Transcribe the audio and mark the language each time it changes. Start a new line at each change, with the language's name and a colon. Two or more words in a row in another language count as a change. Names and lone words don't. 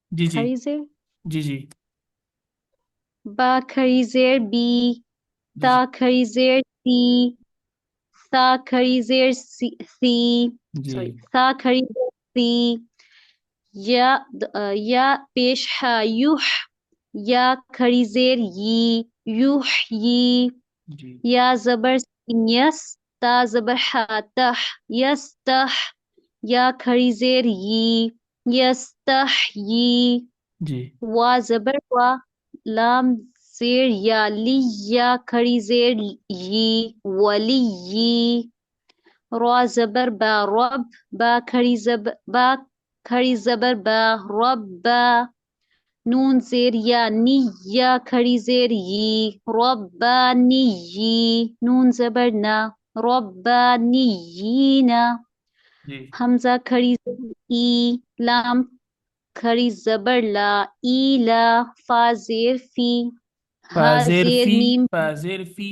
Urdu: کھڑی سے جی جی با کھڑی زیر بی، تا جی کھڑی زیر سی، سا کھڑی زیر سی، جی سوری سا کھڑی زیر سی، یا پیش ہا یوح، یا کھڑی زیر یی، یوح یی، جی یا زبر سین یس، تا زبر ہا تح، یس تح، یا کھڑی زیر یی، یس تح یی، جی وا زبر وا، لام زیر یا لی، یا کھڑی زیر یی، ولی یی، را زبر با رب، با کھڑی زبر با، رب با، نون زیر یا نی، یا کھڑی زیر یی، ربانی یی، نون زبر نا، ربانیینا، جی حمزہ کھڑی زبر ای، لام کھڑی زبر لا، ای لا، فا زیر فی، ہا فازیر زیر فی میم، فازیر فی